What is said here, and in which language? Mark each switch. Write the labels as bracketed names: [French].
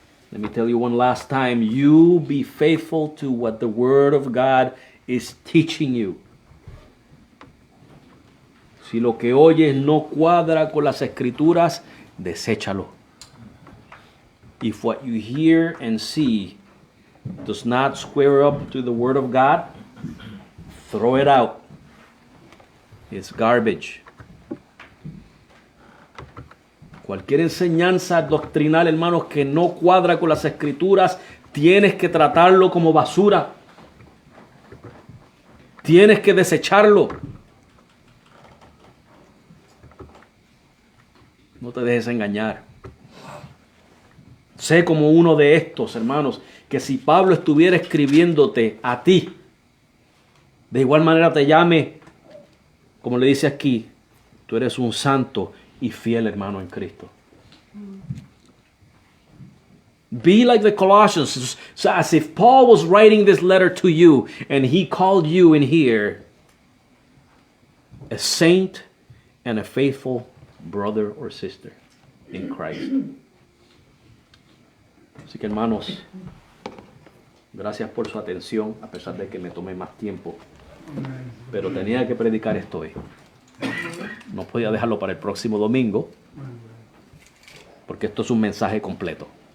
[English] Let me tell you one last time, you be faithful to what the Word of God is teaching you. [Spanish] Si lo que oyes no cuadra con las Escrituras, deséchalo. [English] If what you hear and see does not square up to the Word of God, throw it out. It's garbage. [Spanish] Cualquier enseñanza doctrinal, hermanos, que no cuadra con las Escrituras, tienes que tratarlo como basura. Tienes que desecharlo. No te dejes engañar. Sé como uno de estos, hermanos, que si Pablo estuviera escribiéndote a ti, de igual manera te llame, como le dice aquí, tú eres un santo y fiel hermano en Cristo. [English] Be like the Colossians, so as if Paul was writing this letter to you and he called you in here a saint and a faithful brother or sister in Christ. [Spanish] Así que hermanos, gracias por su atención, a pesar de que me tomé más tiempo. Pero tenía que predicar esto hoy. No podía dejarlo para el próximo domingo, porque esto es un mensaje completo.